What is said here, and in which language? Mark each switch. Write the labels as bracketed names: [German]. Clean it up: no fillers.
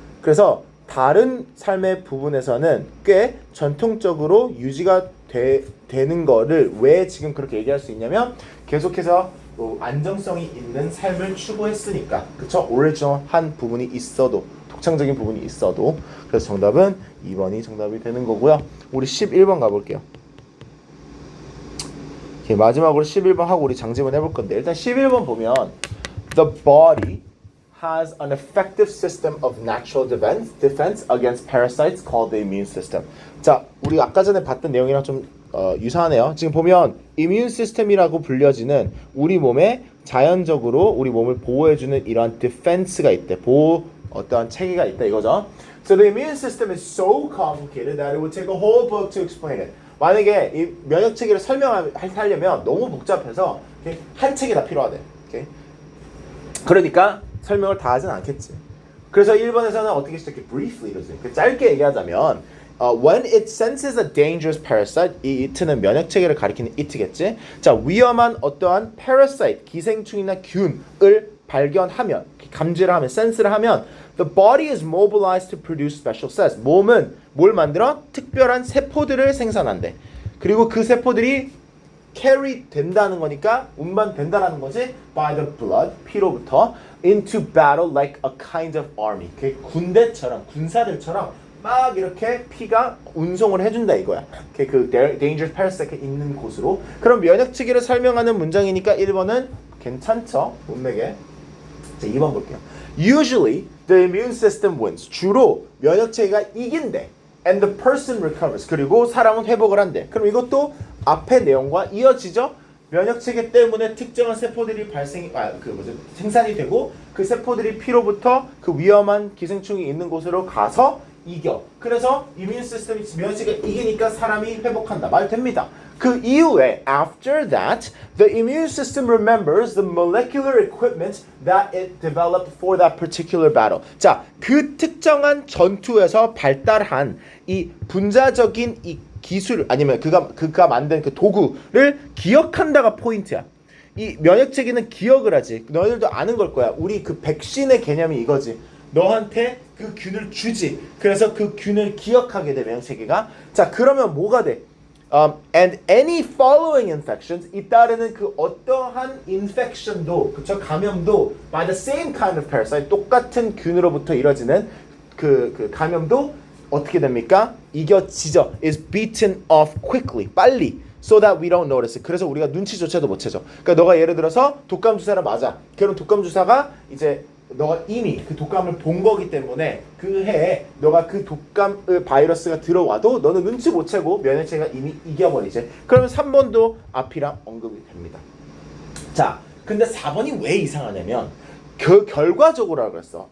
[Korean] 그래서 다른 삶의 부분에서는 꽤 전통적으로 유지가 되는 거를 왜 지금 그렇게 얘기할 수 있냐면 계속해서 안정성이 있는 삶을 추구했으니까. 그쵸? 오리지널한 부분이 있어도, 독창적인 부분이 있어도. 그래서 정답은 2번이 정답이 되는 거고요. 우리 11번 가볼게요. 마지막으로 11번 하고 우리 장지문 해볼 건데, 일단 11번 보면 [English] The body has an effective system of natural defense against parasites called the immune system. [Korean] 자, 우리 아까 전에 봤던 내용이랑 좀 유사하네요. 지금 보면 immune system이라고 불려지는 우리 몸에 자연적으로 우리 몸을 보호해주는 이러한 defense가 있대. 보호 어떠한 체계가 있다 이거죠. [English] So the immune system is so complicated that it would take a whole book to explain it. [Korean] 만약에 이 면역 체계를 설명하려면 너무 복잡해서 한 책이 다 필요하대. 그러니까 설명을 다 하진 않겠지. 그래서 1번에서는 어떻게 시작해? Briefly 이러지. 짧게 얘기하자면 [English] when it senses a dangerous parasite, [Korean] 이 it는 면역 체계를 가리키는 it겠지. 자, 위험한 어떠한 parasite, 기생충이나 균을 발견하면, 감지를 하면, 센스를 하면 [English] the body is mobilized to produce special cells. [Korean] 몸은 뭘 만들어? 특별한 세포들을 생산한대. 그리고 그 세포들이 carry 된다는 거니까 운반된다라는 거지. [English] by the blood, [Korean] 피로부터 [English] into battle like a kind of army. [Korean] 군대처럼, 군사들처럼 막 이렇게 피가 운송을 해준다 이거야. 그 [English] dangerous parasite [Korean] 있는 곳으로. 그럼 면역 체계를 설명하는 문장이니까 1번은 괜찮죠? 문맥에. 자, 2번 볼게요. [English] Usually the immune system wins. [Korean] 주로 면역 체계가 이긴대. [English] And the person recovers. [Korean] 그리고 사람은 회복을 한대. 그럼 이것도 앞의 내용과 이어지죠? 면역 체계 때문에 특정한 세포들이 생산이 되고 그 세포들이 피로부터 그 위험한 기생충이 있는 곳으로 가서 이겨. 그래서 이뮨 시스템이 면역 체계가 이기니까 사람이 회복한다. 말 됩니다. 그 이후에 [English] after that, the immune system remembers the molecular equipment that it developed for that particular battle. [Korean] 자, 그 특정한 전투에서 발달한 이 분자적인 이 기술 아니면 그가 만든 그 도구를 기억한다가 포인트야. 이 면역 체계는 기억을 하지. 너희들도 아는 걸 거야. 우리 그 백신의 개념이 이거지. 너한테 그 균을 주지. 그래서 그 균을 기억하게 돼 면역 체계가. 자, 그러면 뭐가 돼? [English] And any following infections, [Korean] 이 따르는 그 어떠한 infection도, 그쵸? 감염도 [English] by the same kind of parasite, [Korean] 똑같은 균으로부터 이뤄지는 그 감염도 어떻게 됩니까? 이겨지죠. [English] is beaten off quickly, [Korean] 빨리. [English] So that we don't notice it. [Korean] 그래서 우리가 눈치조차도 못 채죠. 그러니까 너가 예를 들어서 독감 주사를 맞아. 그럼 독감 주사가 이제 너가 이미 그 독감을 본 거기 때문에 그 해에 너가 그 독감 바이러스가 들어와도 너는 눈치 못 채고 면역체계가 이미 이겨버리지. 그러면 3번도 앞이랑 언급이 됩니다. 자, 근데 4번이 왜 이상하냐면 결과적으로라고 그랬어.